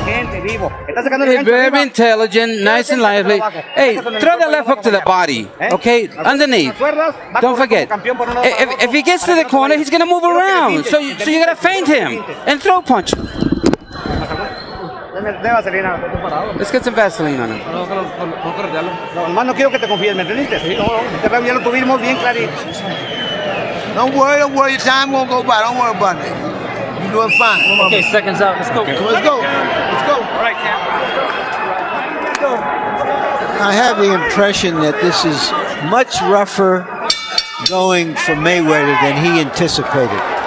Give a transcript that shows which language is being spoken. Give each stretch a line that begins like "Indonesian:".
English: Hey, very intelligent, nice and lively. Hey, throw that left hook to the body, okay? Underneath. Don't forget. If he gets to the corner, he's going to move around. So you got to feint him and throw punch. Let's get some Vaseline on him.
Spanish: No, no quiero que te confíes, ¿me entendiste? Sí, no, ya lo tuvimos bien clarito.
English: Don't worry. Your time won't go by. Don't worry about it. You're doing fine. Okay, seconds out. Let's go. Let's go. All right, Cam. I have the impression that this is much rougher going for Mayweather than he anticipated.